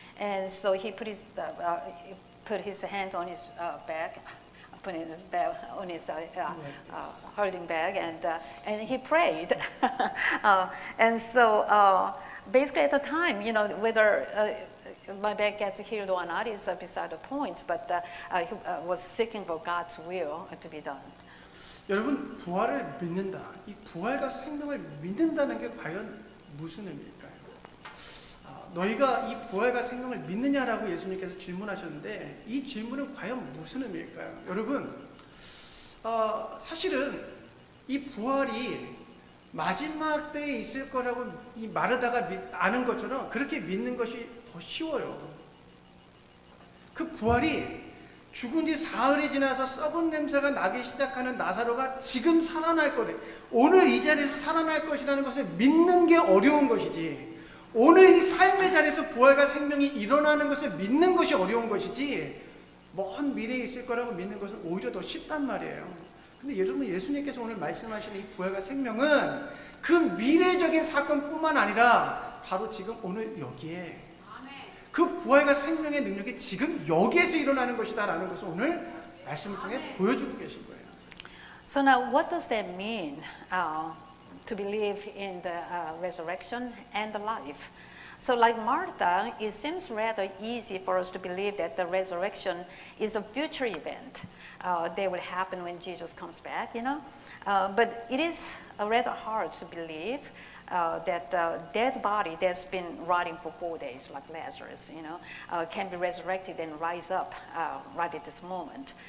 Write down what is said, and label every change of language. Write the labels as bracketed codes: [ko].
[en] And so he put his hand on his back, put his bag on his holding bag, and he prayed. And so basically at the time, whether my back gets healed or not is beside the point, but he was seeking for God's will to be done. [ko] 여러분, 부활을 믿는다. 이 부활과 생명을 믿는다는 게 과연 무슨 의미일까요? 너희가 이 부활과 생명을 믿느냐라고 예수님께서 질문하셨는데 이 질문은 과연 무슨 의미일까요? 여러분, 사실은 이 부활이 마지막 때에 있을 거라고 말하다가 아는 것처럼 그렇게 믿는 것이 더 쉬워요. 그 부활이 죽은 지 사흘이 지나서 썩은 냄새가 나기 시작하는 나사로가 지금 살아날 거래. 오늘 이 자리에서 살아날 것이라는 것을 믿는 게 어려운 것이지. 오늘 이 삶의 자리에서 부활과 생명이 일어나는 것을 믿는 것이 어려운 것이지. 먼 미래에 있을 거라고 믿는 것은 오히려 더 쉽단 말이에요. 근데 여러분, 예수님께서 오늘 말씀하시는 이 부활과 생명은 그 미래적인 사건뿐만 아니라 바로 지금 오늘 여기에 그 부활과 생명의 능력이 지금 여기에서 일어나는 것이다라는 것을 오늘 말씀을 통해 보여주고 계신 거예요. [en] So now what does that mean to believe in the resurrection and the life? So like Martha, it seems rather easy for us to believe that the resurrection is a future event that will happen when Jesus comes back, but it is rather hard to believe that dead body that's been rotting for 4 days, like Lazarus, can be resurrected and rise up right at this moment.